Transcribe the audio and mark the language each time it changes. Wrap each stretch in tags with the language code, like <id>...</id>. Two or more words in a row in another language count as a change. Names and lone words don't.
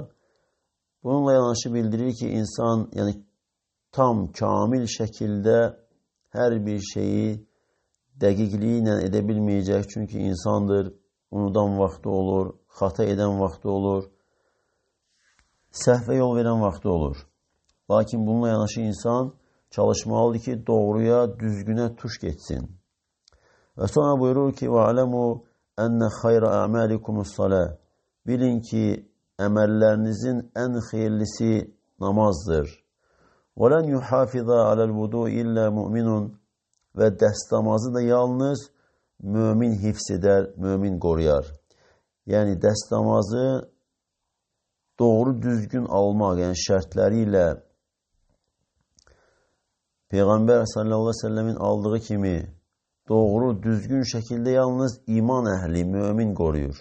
<az>Bununla yanaşı bildirir ki, insan yəni tam, kamil şəkildə hər bir şeyi dəqiqliyi ilə edə bilməyəcək. Çünki insandır, unudan vaxtı olur, xata edən vaxtı olur, səhvə yol verən vaxtı olur. Lakin bununla yanaşı insan çalışmalıdır ki, doğruya, düzgünə tuş geçsin. Və sonra buyurur ki,</az> <ar>وَعَلَمُوا أَنَّ خَيْرَ أَعْمَالِكُمُ الصَّلَاةِ.</ar> <az>Bilin ki, əməllərinizin ən xeyirlisi namazdır.</az> <ar>وَلَنْ يُحَافِظَ عَلَى الْوُضُوءِ إِلَّا مُؤْمِنٌ.</ar> <az>Və dəstəmazı da yalnız mümin hifz edər, mümin qoruyar. Yəni dəstəmazı doğru düzgün almaq, yəni şərtləri ilə Peyğəmbər</az> <ar>صلى الله عليه وسلم</ar> <az>aldığı kimi doğru, düzgün şəkildə yalnız iman əhli, mümin qoruyur.</az>